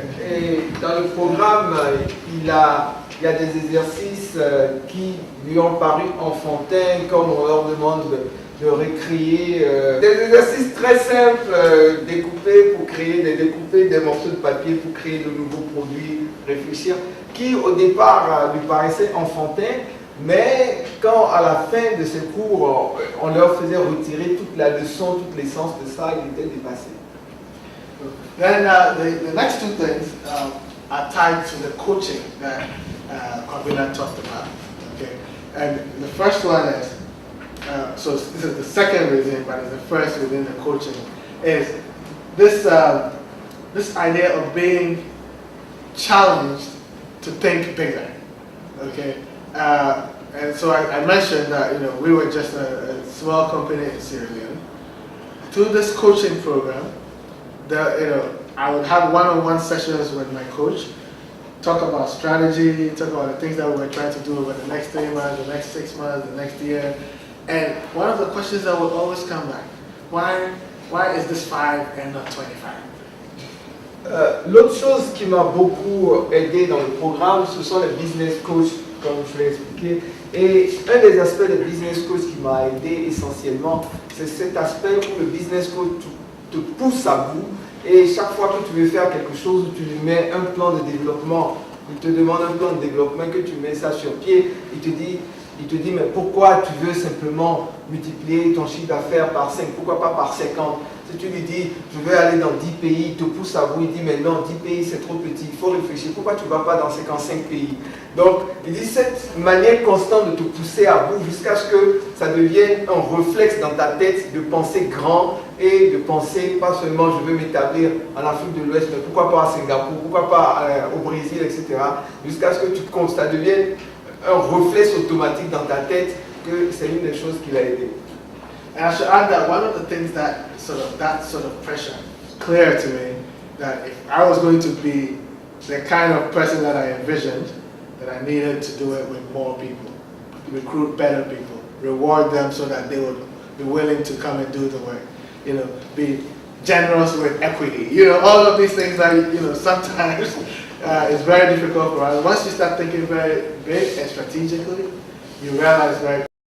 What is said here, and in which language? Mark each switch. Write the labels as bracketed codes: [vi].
[fr] Et dans le programme, il y a des exercices qui lui ont paru enfantins, comme on leur demande de recréer des exercices très simples, découper des morceaux de papier pour créer de nouveaux produits, réfléchir, qui au départ lui paraissaient enfantins, mais quand à la fin de ces cours, on leur faisait retirer toute la leçon, toute l'essence de ça, ils étaient dépassés. [en] Then the next 2 things are tied to the coaching that Kwabena talked about. Okay, and the first one is so this is the second reason, but it's the first within the coaching is this this idea of being challenged to think bigger. Okay, And so I mentioned that, you know, we were just a small company in Sierra Leone. Through this coaching program, I would have one-on-one sessions with my coach, talk about strategy, talk about the things that we're trying to do over the next 3 months, the next 6 months, the next year. And one of the questions that will always come back, why is this 5 and not 25? [fr] L'autre chose qui m'a beaucoup aidé dans le programme, ce sont les business coachs, comme je l'ai expliqué. Et un des aspects des business coach qui m'a aidé essentiellement, c'est cet aspect où le business coach te pousse à bout. Et chaque fois que tu veux faire quelque chose, tu lui mets un plan de développement, il te demande un plan de développement, que tu mets ça sur pied, il te dit mais pourquoi tu veux simplement multiplier ton chiffre d'affaires par 5, pourquoi pas par 50? Si tu lui dis je veux aller dans 10 pays, il te pousse à bout, il dit mais non, 10 pays c'est trop petit, il faut réfléchir, pourquoi tu ne vas pas dans 55 pays? Donc il dit cette manière constante de te pousser à bout jusqu'à ce que ça devienne un réflexe dans ta tête de penser grand et de penser pas seulement je veux m'établir en Afrique de l'Ouest, mais pourquoi pas à Singapour, pourquoi pas au Brésil, etc. Jusqu'à ce que ça devienne un réflexe automatique dans ta tête que c'est une des choses qui l'a aidé. [en] And I should add that one of the things that sort of pressure clear to me, that if I was going to be the kind of person that I envisioned, that I needed to do it with more people, recruit better people, reward them so that they would be willing to come and do the work, you know, be generous with equity, you know, all of these things that, you know, sometimes it's very difficult for us. Once you start thinking very big and strategically, you realize very